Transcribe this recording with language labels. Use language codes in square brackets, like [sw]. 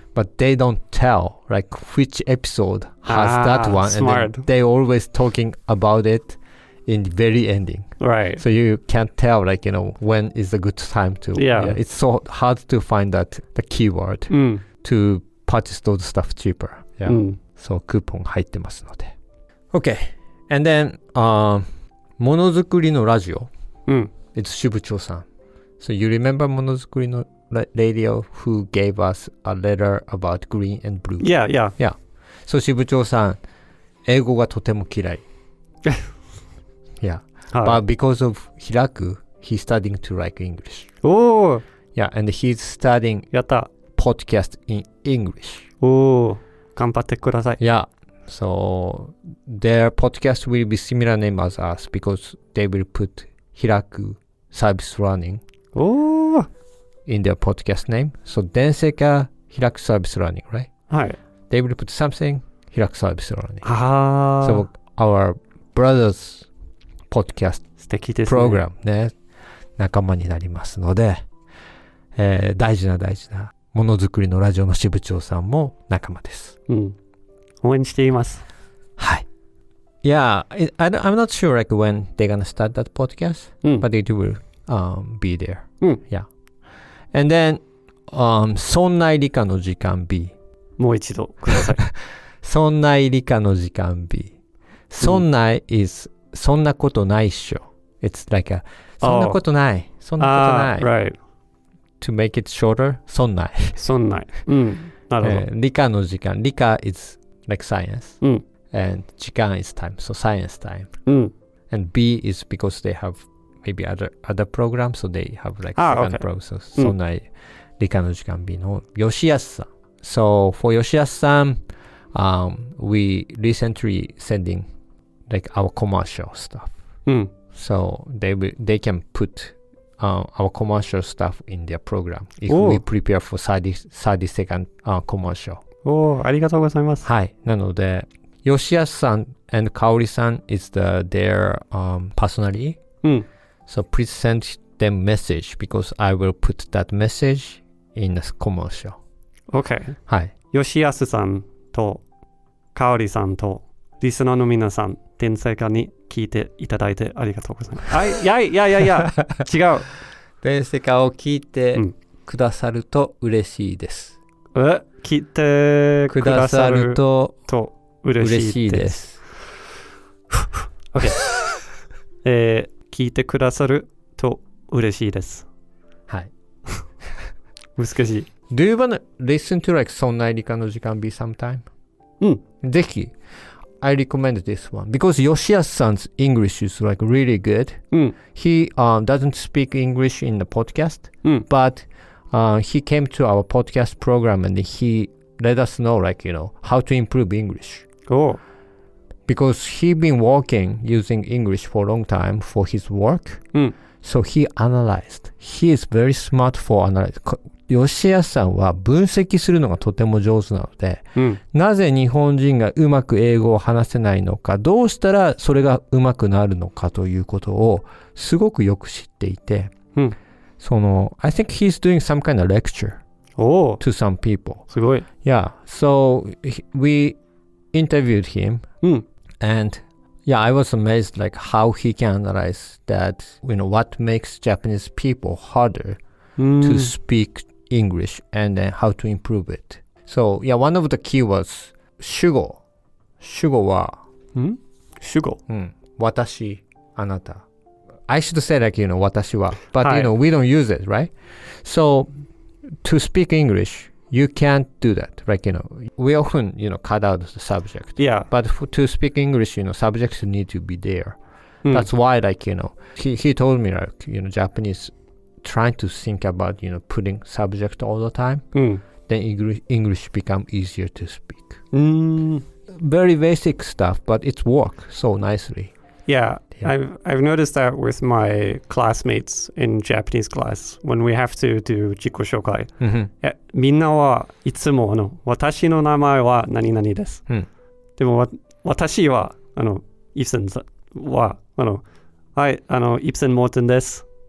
[en] But they don't tell like which episode has that one. Smart. And then they always talking about it in the very ending. Right. So you can't tell like, when is a good time to. Yeah. It's so hard to find that the keyword to purchase those stuff cheaper. Yeah. So coupon [ja] 入ってますので. [en] Okay. And then ものづくりnoラジオ. It's 支部長さん. So you remember ものづくりno radio who gave us a letter about green and blue? Yeah. [ja] So 支部長さん英語がとても嫌い. [en] Yeah. But because of Hiraku, he's studying to like English. Oh. Yeah, and he's studying [ja] やった [en] podcast in English. [ja] Oh. 頑張ってください. [en] Yeah. So their podcast will be similar name as us because they will put Hiraku service running in their podcast name. So Denseka Hiraku service running, right? [ja] はい. [en] They will put something Hiraku service running. So our brothers podcast [ja] 素敵ですね。プログラムね、仲間になりますので、大事なものづくりのラジオの支部長さんも仲間です。応援しています。はい。 [en] Yeah, I'm not sure like when they're gonna start that podcast, but it will be there. Yeah. And then, そんない理科の時間 B. [ja] もう一度ください。そんない理科の時間 B. そんない is そんなことないっしょ。 [en] It's like a [ja] そんなことない。そんなことない。 [en] Right. To make it shorter, そんない。 [ja] そんない。なるほど。理科の時間。 [en] 理科 is like science. And 時間 is time. So science time. And B is because they have maybe other programs, so they have like second program. So そんない理科の時間 B の吉安さん。 So for 吉安さん、we recently sending like our commercial stuff. So they can put our commercial stuff in their program if we prepare for 30 commercial. [ja] ありがとうございます。はい。 [en] なので、吉安さん and 香織さん is their personality. So please send them message because I will put that message in the commercial. Okay. [ja] はい。吉安さんと香織さんとリスナーの皆さん、Densekaに聞いていただいてありがとうございます。いや、違う。 Densekaを聞いてくださると嬉しいです。聞いてくださると嬉しいです。 OK 聞いてくださると嬉しいです。はい。難しい。 [en] Do you want to listen to like そんない理科の時間 B sometime? [ja] ぜひ。 [en] I recommend this one because Yoshiyasu-san's English is like really good. He doesn't speak English in the podcast, but he came to our podcast program and he let us know like, how to improve English. Because he's been working using English for a long time for his work. So he analyzed. He is very smart for [ja] 吉安さんは分析するのがとても上手なので、なぜ日本人がうまく英語を話せないのか、どうしたらそれがうまくなるのかということをすごくよく知っていて、 [en] I think he's doing some kind of lecture to some people. [ja] すごい。 [en] Yeah, so we interviewed him, and yeah, I was amazed like how he can analyze that, what makes Japanese people harder to speak English and then how to improve it. So yeah, one of the key was 主語。 [ja] 主語は主語。私、あなた。 [en] I should say like, 私は。 But we don't use it, right? So to speak English, you can't do that. Like, we often, cut out the subject. Yeah. But to speak English, subjects need to be there. That's why, like, he told me, like, Japanese trying to think about, putting subject all the time. Then English become easier to speak. Very basic stuff, but it's work so nicely. Yeah. I've noticed that with my classmates in Japanese class when we have to do 自己紹介。 [ja] みんなはいつも私の名前は何々です。でも私はイプセンははい、イプセンモーテンです。